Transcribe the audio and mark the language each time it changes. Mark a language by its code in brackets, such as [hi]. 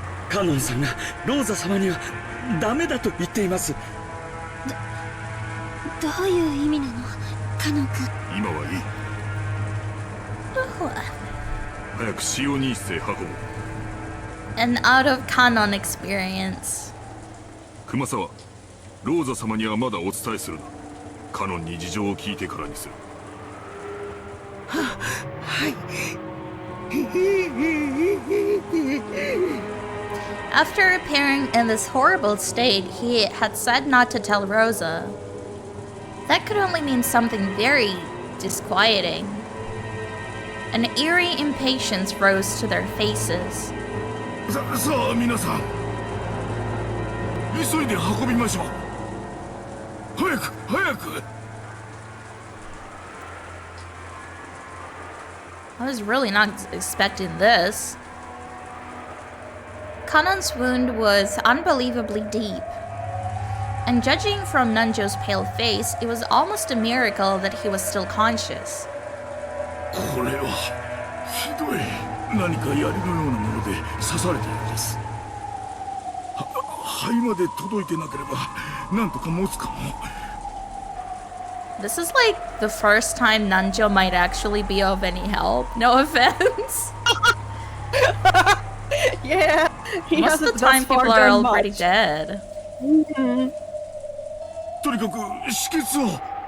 [ja] カノンさんがローザ様にはダメだと言っています。どういう意味なの、カノン君。今はいい。早く使用人室へ運ぼう。 [en] An out of canon experience. [ja] 熊沢、ローザ様にはまだお伝えするな。カノンに事情を聞いてからにする。はい。 [en] After appearing in this horrible state, he had said not to tell Rosa. That could only mean something very disquieting. An eerie impatience rose to their faces. [ja] さあ皆さん、急いで運びましょう。早く。 [en] I was really not expecting this. Kanon's wound was unbelievably deep. And judging from Nanjo's pale face, it was almost a miracle that he was still conscious. [ja] これはひどい。何か槍のようなもので刺されたようです。肺まで届いてなければなんとか持つかも。 [en] This is the first time Nanjo might actually be of any help. No offense. Yeah, most of the time people are already dead. [ja] とにかく止血を。